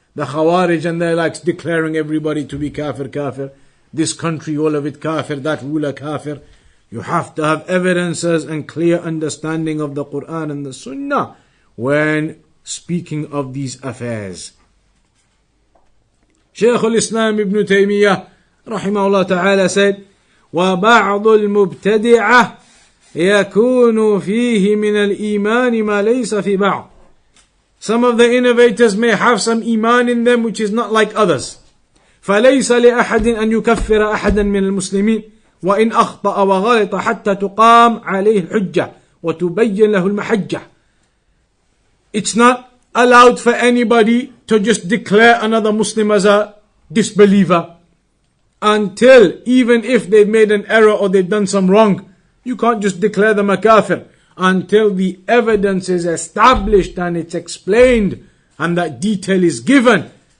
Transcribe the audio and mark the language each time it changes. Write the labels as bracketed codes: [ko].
[en] The Khawarij and their likes declaring everybody to be kafir. This country, all of it kafir, that ruler kafir. You have to have evidences and clear understanding of the Quran and the Sunnah when speaking of these affairs. Shaykh al-Islam ibn Taymiyyah rahimahullah ta'ala said, [ar] وَبَعْضُ الْمُبْتَدِعَةِ يَكُونُ فِيهِ مِنَ الْإِيمَانِ مَا لَيْسَ فِي بَعْضٍ. [en] Some of the innovators may have some iman in them which is not like others. [ar] فَلَيْسَ لِأَحَدٍ أَنْ يُكَفِّرَ أَحَدًا مِنَ الْمُسْلِمِينَ وَإِنْ أَخْطَأَ وَغَلِطَ حَتَّى تُقَامْ عَلَيْهِ الْحُجَّةِ وَتُبَيَّنْ لَهُ الْمَحَجَّةِ. [en] It's not allowed for anybody to just declare another Muslim as a disbeliever until, even if they've made an error or they've done some wrong, you can't just declare them a kafir until the evidence is established and it's explained and that detail is given.